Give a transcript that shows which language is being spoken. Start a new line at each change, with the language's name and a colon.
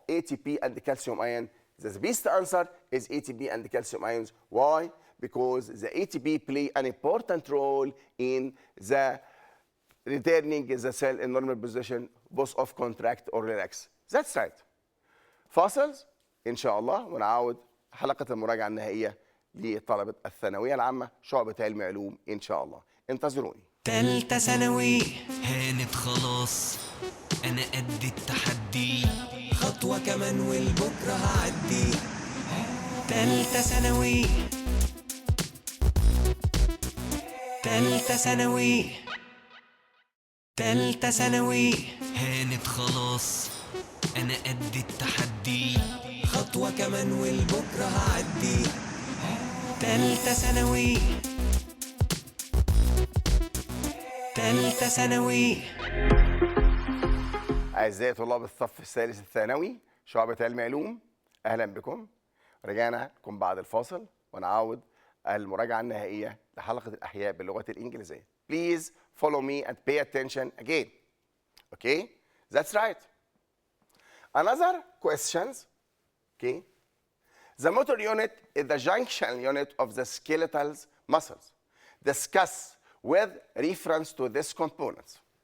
English: ATP and the calcium ion. The best answer is ATP and the calcium ions. Why? Because the ATP play an important role in the returning the cell in normal position, both of contract or relax. That's right.
Arabic: فاصل إن شاء الله ونعود حلقة المراجعة النهائية لطلبة الثانوية العامة شعبة علم علوم إن شاء الله. انتظروني. تالتة ثانوي هانت خلاص، أنا قد التحدي، خطوة كمان والبكرة هعدي. تالتة ثانوي، تالتة ثانوي، تالتة ثانوي هانت خلاص، أنا قد التحدي، خطوة كمان والبكرة هعدي. تالتة ثانوي، تالتة ثانوي. أعزائي طلاب الصف الثالث الثانوي شعبة علم علوم، أهلا بكم. رجعنا لكم بعد الفاصل ونعود المراجعة النهائية لحلقة الأحياء باللغة الإنجليزية.
English: Please follow me and pay attention again. Okay? That's right. Another questions. Okay? The motor unit is the junction unit of the skeletal muscles. Discuss with reference to this component.